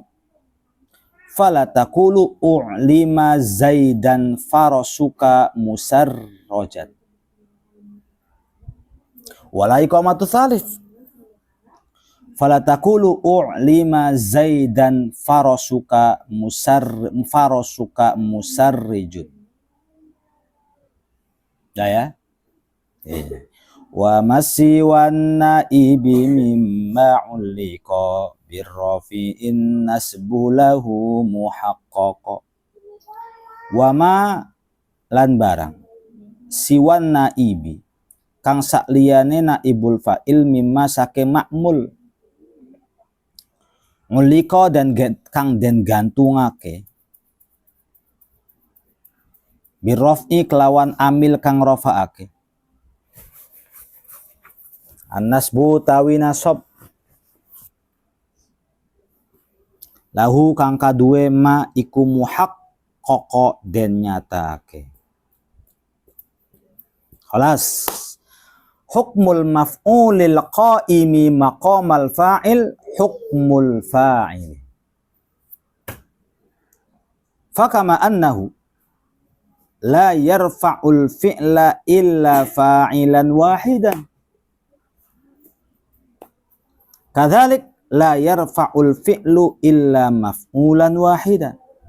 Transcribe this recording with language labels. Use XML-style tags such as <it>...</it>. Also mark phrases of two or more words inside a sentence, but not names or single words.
<ar>فلا تقل أعلم زيدا فرسك مسرجا. ولا إقامة الثالث. فلا تقل أعلم زيدا فرسك مسرج. Ya. وما سوى النائب مما علق بالرفع نصب له محققا. وما</ar> <jv>lan barang</jv> <ar>سوى النائب</ar> <jv>kang sakliyane</jv> <ar>نائب الفاعل</ar> <jv>mimma sake ma'mul ngulika dan kang den gantungake birraf'i kelawan amil kang rafa'ake. An-nasbu tawi nasab lahu kang kaduwe ma iku muhaqqaqa den nyatake.</jv> <ar>خلاص حكم المفعول القائم مقام الفاعل حكم الفاعل. فكما أنه لا يرفع الفعل إلا فاعلا واحدا. كذلك لا يرفع الفعل إلا مفعولا واحدا.</ar>